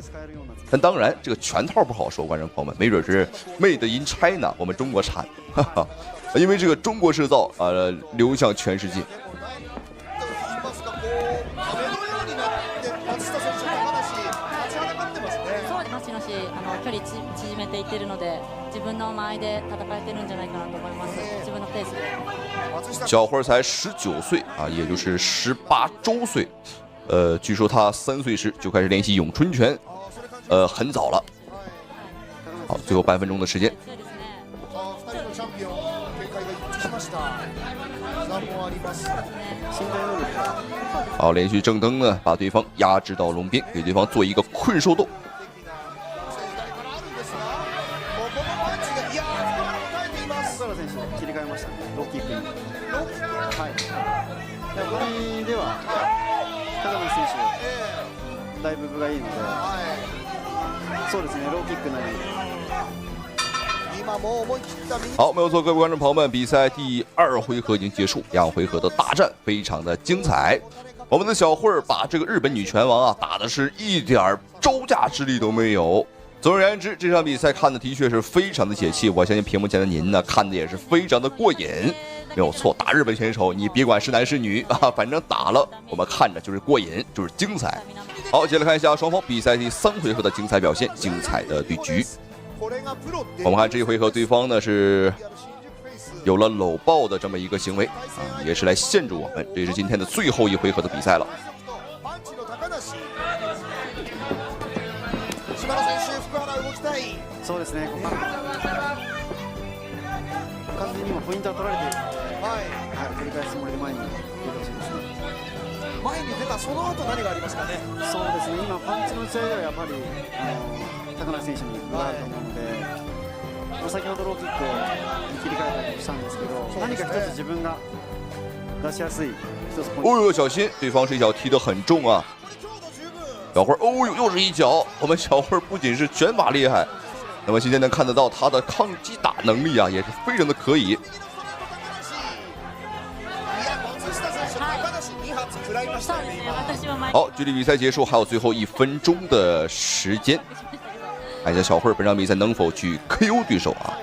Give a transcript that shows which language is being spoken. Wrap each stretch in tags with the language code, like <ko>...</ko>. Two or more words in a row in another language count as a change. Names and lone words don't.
<zh>但当然，这个全套不好说，观众朋友们，没准是</zh> <en>Made in China，</en> <zh>我们中国产，哈哈，因为这个中国制造流向全世界。</zh> <ja>距離縮めていってるので、自分の間合いで戦えてるんじゃないかなと思います。自分のペースで。</ja> <zh>小慧才19岁啊，也就是18周岁。据说他3岁时就开始练习咏春拳，很早了。好，最后半分钟的时间。好，连续正蹬呢，把对方压制到笼边，给对方做一个困兽斗。</zh> <ja>だいぶ分がいいので、そうですね、ローキックなり。</ja> <zh>好，没有错，各位观众朋友们，比赛第2回合已经结束，2回合的大战非常的精彩。我们的小慧儿把这个日本女拳王啊打的是一点招架之力都没有。总而言之，这场比赛看的的确是非常的解气，我相信屏幕前的您呢看的也是非常的过瘾。没有错，打日本选手，你别管是男是女啊，反正打了我们看着就是过瘾，就是精彩。好，接着看一下双方比赛第3回合的精彩表现，精彩的对局。我们看这一回合，对方呢是有了搂抱的这么一个行为啊，也是来限制我们。这是今天的最后一回合的比赛了。</zh> <ja>そうですね、完全に今ポイントは取られているので、振り返すつもりで前に出てほしいですね。前に出たその後何がありますかね。そうですね、今パンチの打ち合いではやっぱり高梨選手に分があると思うので、先ほどローキックに切り替えたりもしたんですけど、何か一つ自分が出しやすい一つポイント。</ja> <zh>哦呦，小心，对方这一脚踢得很重啊！小慧，哦呦，又是一脚。我们小慧不仅是拳法厉害，那么今天能看得到她的抗击打能力啊，也是非常的可以。好，距离比赛结束还有最后1分钟的时间，看一下小慧本场比赛能否去 KO 对手啊？</zh>